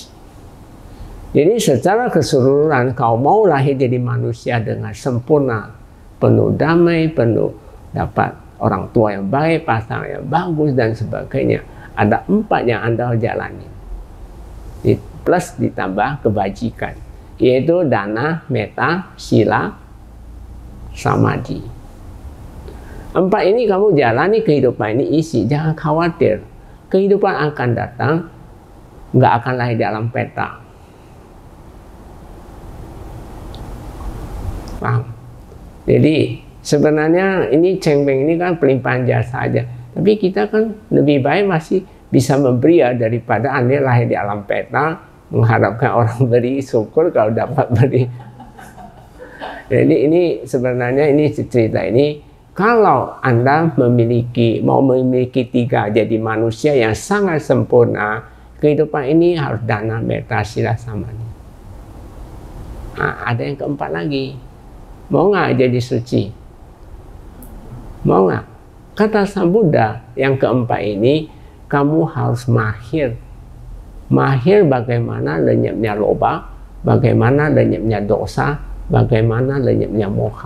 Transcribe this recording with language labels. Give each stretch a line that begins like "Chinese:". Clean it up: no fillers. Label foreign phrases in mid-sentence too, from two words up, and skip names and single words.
Indonesian: Jadi secara keseluruhan, kau mau lahir jadi manusia dengan sempurna, penuh damai, penuh dapat orang tua yang baik, pasangan yang bagus dan sebagainya. Ada 4 yang Anda harus jalani. Plus ditambah kebajikan, yaitu
Pali: dana, metta, sila, samadhi.
Indonesian: 4 ini kamu jalani, kehidupan ini isi, jangan khawatir. Kehidupan akan datang, nggak akan lahir di alam peta. Paham? Jadi sebenarnya ini cengbeng ini kan pelimpahan jasa saja, tapi kita kan lebih baik masih bisa memberi ya daripada Anda lahir di alam peta mengharapkan orang beri, syukur kalau dapat beri. Jadi ini sebenarnya ini cerita ini, kalau Anda mau memiliki 3 jadi manusia yang sangat sempurna, kehidupan ini harus
Pali: dana, metta, sila, samadhi.
Indonesian: Nah, ada yang keempat lagi, mau nggak jadi suci? Mau nggak? Kata Sang Buddha, yang keempat ini kamu harus mahir bagaimana lenyapnya loba, bagaimana lenyapnya dosa, bagaimana lenyapnya moha.